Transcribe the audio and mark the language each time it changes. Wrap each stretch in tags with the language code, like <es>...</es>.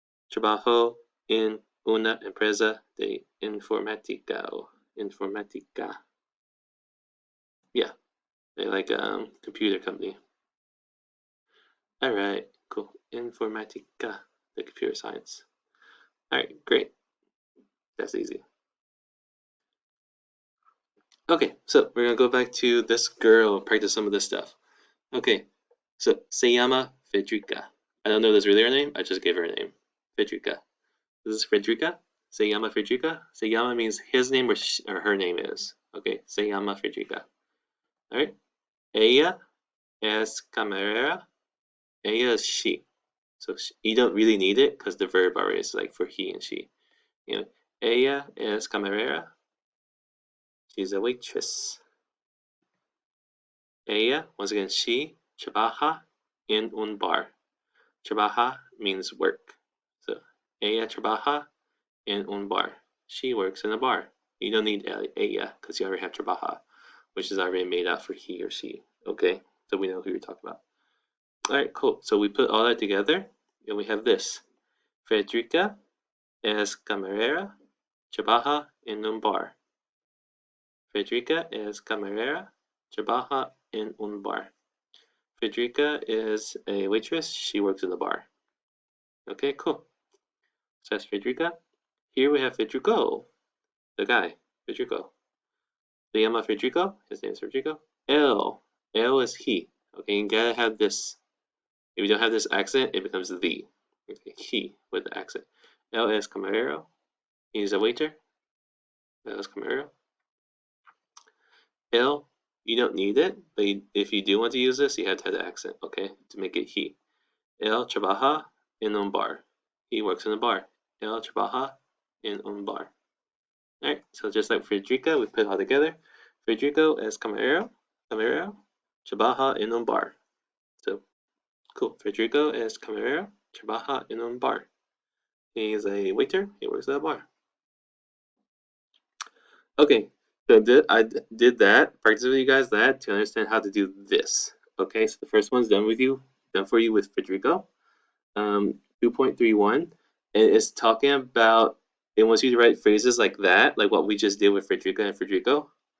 <es>Trabajo en una empresa de informática. Informática.</es> <en>Yeah, they like computer company. All right, cool. Informatica, the computer science. All right, great. That's easy. Okay, so we're gonna go back to this girl and practice some of this stuff. Okay, so</en> <es>se llama Federica.</es> <en>I don't know this really her name. I just gave her a name. Federica. This is Federica.</en> <es>Se llama Federica.</es> <en>Se llama means his name or her name is.</en> <es>Okay, se llama Federica. All right. Ella es camarera. Ella</es> <en>is she. So you don't really need it because the verb already is like for he and she. You know,</en> <es>ella es camarera.</es> <en>She's a waitress.</en> <es>Ella,</es> <en>once again, she</en> <es>trabaja en un bar.</es> <en>Trabaja means work.</en> <es>So ella trabaja en un bar.</es> <en>She works in a bar. You don't need ella because you already have trabaja, which is already made out for he or she. Okay, so we know who you're talking about. All right, cool. So we put all that together, and we have this.</en> <es>Federica es camarera, trabaja en un bar. Federica es camarera, trabaja en un bar.</es> <en>Federica is a waitress. She works in the bar. Okay, cool. So that's Federica. Here we have Federico, the guy, Federico.</en> <es>Se llama Federico.</es> <en>His name is Federico. Él is he. Okay, you gotta have this. If you don't have this accent, it becomes the. Okay, he with the accent.</en> <es>Él es camarero.</es> <en>He's a waiter. Él es camarero. Él, you don't need it, but if you do want to use this, you have to have the accent, okay, to make it he.</en> <es>Él trabaja en un bar.</es> <en>He works in a bar.</en> <es>Él trabaja en un bar.</es> <en>All right, so just like Federica, we put it all together.</en> <es>Federico es camarero, trabaja en un bar. So, cool. Federico es camarero, trabaja en un bar.</es> <en>He's a waiter, he works at a bar. Okay, so I did that, practice with you guys that to understand how to do this. Okay, so the first one's done for you with Federico. 2.31, and it's talking about, it wants you to write phrases like that, like what we just did with Federica and Federico.</en>